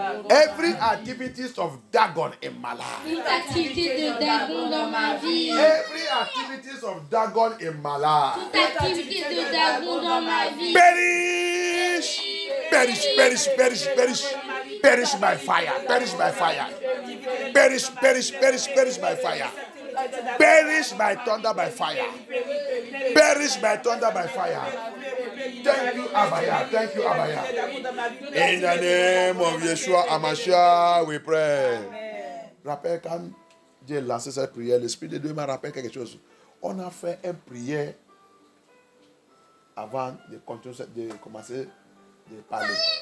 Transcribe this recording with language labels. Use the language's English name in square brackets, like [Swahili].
[English] Every activities of Dagon in my life. [French] Toute activité de Dagon dans ma vie. [English] Every activities of Dagon in my life. [French] Toute activité de Dagon dans ma vie. [English] Perish! Perish, perish, perish, perish. Perish by fire. Perish by fire. Perish, perish, perish, perish by fire. Perish by thunder by fire. Perish by thunder by fire. Thank you, Abaya. Thank you, Abaya. In the name of Yeshua HaMashiach, we pray. [French] Rappelle, quand j'ai lancé cette prière, l'Esprit de Dieu m'a rappelé quelque chose. On a fait une prière avant de commencer de parler.